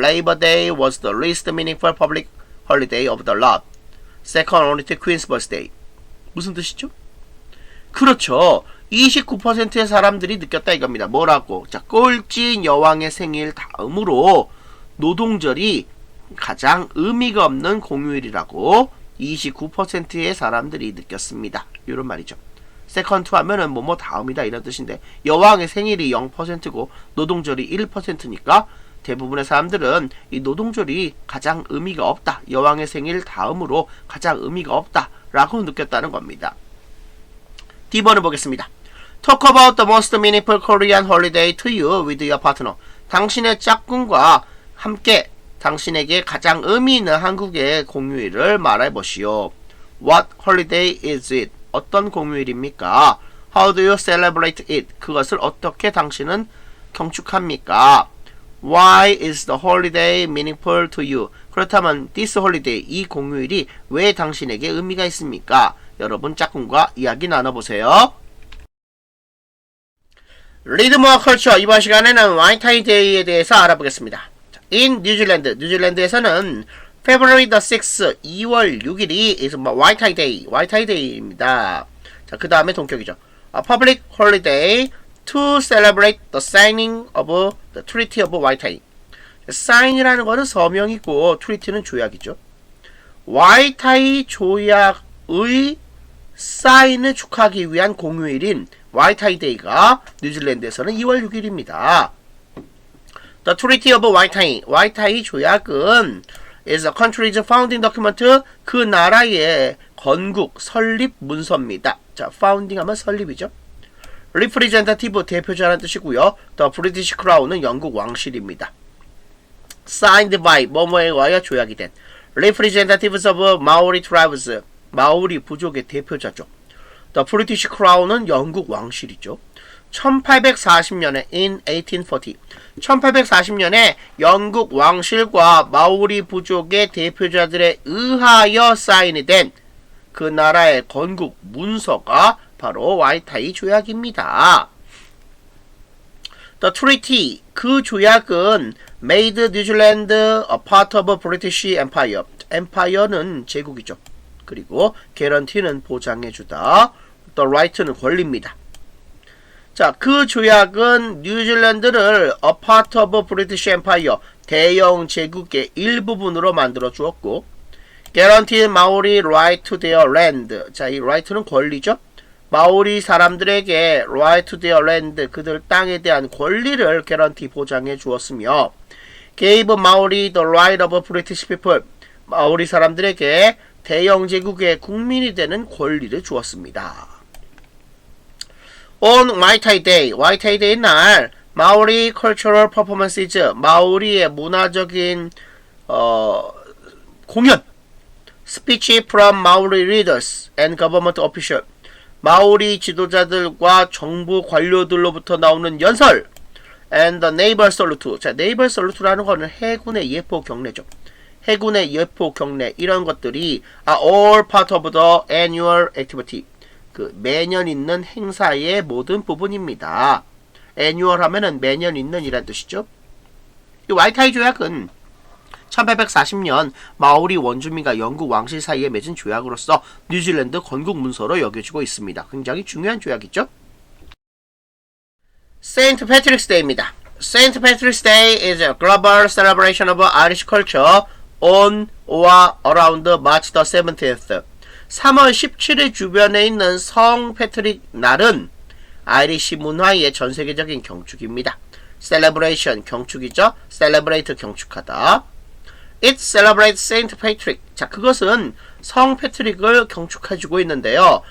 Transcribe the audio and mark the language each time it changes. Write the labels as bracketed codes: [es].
[en] Labor Day was the least meaningful public holiday of the lot. Second only to Queen's birthday. [ko] 무슨 뜻이죠? 그렇죠. 29%의 사람들이 느꼈다 이겁니다. 뭐라고? 자, 꼴찌 여왕의 생일 다음으로 노동절이 가장 의미가 없는 공휴일이라고 29%의 사람들이 느꼈습니다. 이런 말이죠. 세컨드 하면은 뭐뭐 다음이다 이런 뜻인데 여왕의 생일이 0%고 노동절이 1%니까 대부분의 사람들은 이 노동절이 가장 의미가 없다. 여왕의 생일 다음으로 가장 의미가 없다 라고 느꼈다는 겁니다. D번을 보겠습니다. [en] Talk about the most meaningful Korean holiday to you with your partner. [ko] 당신의 짝꿍과 함께 당신에게 가장 의미 있는 한국의 공휴일을 말해보시오. [en] What holiday is it? [ko] 어떤 공휴일입니까? [en] How do you celebrate it? [ko] 그것을 어떻게 당신은 경축합니까? [en] Why is the holiday meaningful to you? [ko] 그렇다면 [en] this holiday, [ko] 이 공휴일이 왜 당신에게 의미가 있습니까? 여러분 짝꿍과 이야기 나눠보세요. 리드모어 컬처 이번 시간에는 와이타이 데이에 대해서 알아보겠습니다. In 뉴질랜드에서는 [en] February the 6th, [ko] 2월 6일이 is 와이타이 데이입니다. 자, 그 다음에 동격이죠. [en] A public holiday to celebrate the signing of the Treaty of 와이타이. [ko] sign이라는 거는 서명이고 treaty는 조약이죠. 와이타이 조약의 사인을 축하하기 위한 공휴일인 와이타이 데이가 뉴질랜드에서는 2월 6일입니다. [en] The Treaty of 와이타이, [ko] 와이타이 조약은 [en] is a country's founding document, [ko] 그 나라의 건국 설립 문서입니다. 자, founding 하면 설립이죠. representative 대표자라는 뜻이고요. [en] The British Crown [ko] 은 영국 왕실입니다. [en] signed by [ko] 뭐뭐에 의하여 조약이 된 [en] representatives of Maori tribes, [ko] 마오리 부족의 대표자죠. [en] The British Crown [ko] 은 영국 왕실이죠. 1840년에 in 1840 1840년에 영국 왕실과 마오리 부족의 대표자들에 의하여 사인이 된 그 나라의 건국 문서가 바로 와이타이 조약입니다. [en] The treaty, [ko] 그 조약은 [en] made New Zealand a part of British Empire. [ko] Empire는 제국이죠. 그리고 guarantee는 보장해주다. The right는 권리입니다. 자, 그 조약은 뉴질랜드를 [en] a part of British Empire, [ko] 대영 제국의 일부분으로 만들어 주었고, [en] guarantee Maori right to their land. [ko] 자, 이 right는 권리죠. 마오리 사람들에게 [en] right to their land, [ko] 그들 땅에 대한 권리를 guarantee 보장해 주었으며, [en] gave Maori the right of British people. [ko] 마오리 사람들에게 대영 제국의 국민이 되는 권리를 주었습니다. [en] On 와이타이 데이, 와이타이 데이 날 마오리 cultural performances, [ko] 마오리의 문화적인 공연, [en] speech from Maori leaders and government officials, [ko] 마오리 지도자들과 정부 관료들로부터 나오는 연설, [en] and the naval salute. [ko] 자, naval salute라는 거는 해군의 예포 경례죠. 해군의 예포 경례 이런 것들이 [en] are all part of the annual activity. [ko] 그 매년 있는 행사의 모든 부분입니다. annual 하면은 매년 있는 이란 뜻이죠. 이 와이타이 조약은 1840년 마오리 원주민과 영국 왕실 사이에 맺은 조약으로서 뉴질랜드 건국 문서로 여겨지고 있습니다. 굉장히 중요한 조약이죠. [en] St. Patrick's Day입니다. St. Patrick's Day is a global celebration of Irish culture on or around March the 17th. [ko] 3월 17일 주변에 있는 성 패트릭 날은 아이리시 문화의 전세계적인 경축입니다. celebration 경축이죠. celebrate 경축하다. [en] It celebrates Saint Patrick. [ko] 자, 그것은 성 패트릭을 경축해주고 있는데요.